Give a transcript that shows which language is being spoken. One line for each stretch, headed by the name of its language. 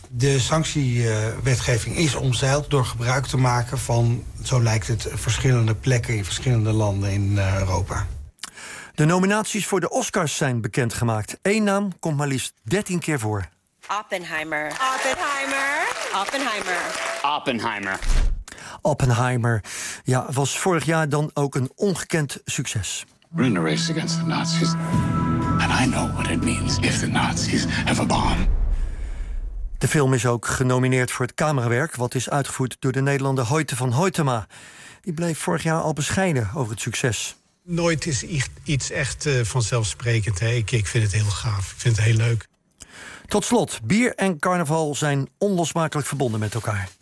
Dutch: De sanctiewetgeving is omzeild door gebruik te maken van, zo lijkt het, verschillende plekken in verschillende landen in Europa. De nominaties voor de Oscars zijn bekendgemaakt. 1 naam komt maar liefst 13 keer voor. Oppenheimer. Oppenheimer. Oppenheimer. Oppenheimer. Oppenheimer. Ja, was vorig jaar dan ook een ongekend succes.
English: We're in a race against the Nazis. And I know what it means if the Nazis have a bomb.
Dutch: De film is ook genomineerd voor het camerawerk, wat is uitgevoerd door de Nederlander Hoyte van Hoytema. Die bleef vorig jaar al bescheiden over het succes. Nooit is iets echt vanzelfsprekend. Hè? Ik vind het heel gaaf, ik vind het heel leuk. Tot slot, bier en carnaval zijn onlosmakelijk verbonden met elkaar.